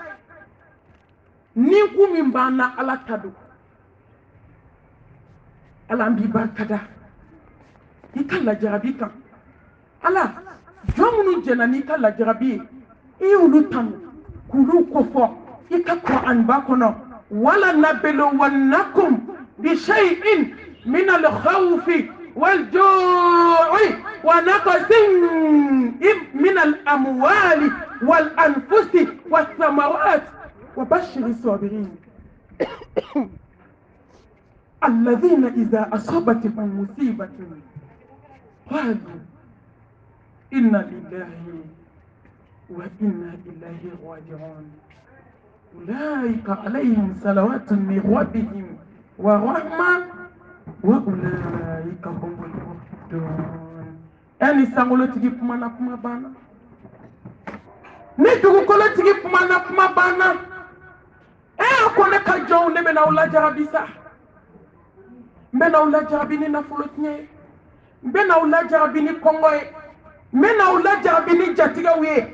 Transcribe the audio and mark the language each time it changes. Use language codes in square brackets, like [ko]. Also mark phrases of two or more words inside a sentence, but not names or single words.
[bm] ni ku min b'an na ala ta don. ala an b'i barika da i ka lajarabi kan. ala jɔn minnu jɛnna n'i ka lajarabi ye i y'olu tanu k'olu kofɔ i ka kuranba kɔnɔ. [ar] ولنبلونكم بشيء من الخوف والجوع ونقص من الأموال والأنفس والثمرات وبشر الصابرين الذين إذا أصابتهم مصيبة قالوا إنا لله وإنا إليه راجعون. أولئك عليهم صلوات من ربهم ورحمة وأولئك هم المهتدون. [bm] Eni sangolo tigi kuma na kuma bana. Ne dugukolo tigi kuma na kuma bana. Akone ka jɔn ne bɛna aw lajarabi sa. N bɛna aw lajarabi ni nafolo tiɲɛ ye. N bɛna aw lajarabi ni kɔngɔ ye. N bɛna aw lajarabi ni jatigɛw ye.